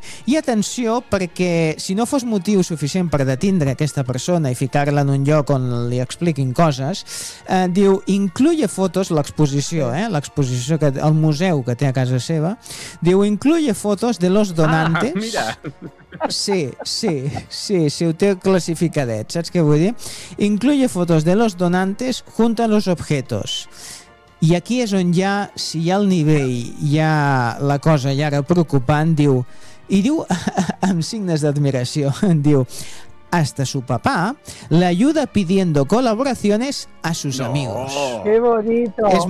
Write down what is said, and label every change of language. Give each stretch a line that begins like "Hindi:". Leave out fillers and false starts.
Catalan: I atenció, perquè si no fos motiu suficient per detindre aquesta persona i ficar-la en un lloc on li expliquin coses, diu, incluye fotos, l'exposició, l'exposició, el museu que té a casa seva, diu,
Spanish: incluye fotos de los donantes.
Catalan: Ah, mira! Sí, ho té classificadet, saps què vull dir?
Spanish: Incluye fotos de los donantes junto a los objetos.
Catalan: I aquí és on ja, si hi ha el nivell, hi ha la cosa ja ara preocupant, diu, i diu amb signes d'admiració, diu,
Spanish: hasta su papá le ayuda pidiendo colaboraciones a sus amigos. Qué bonito.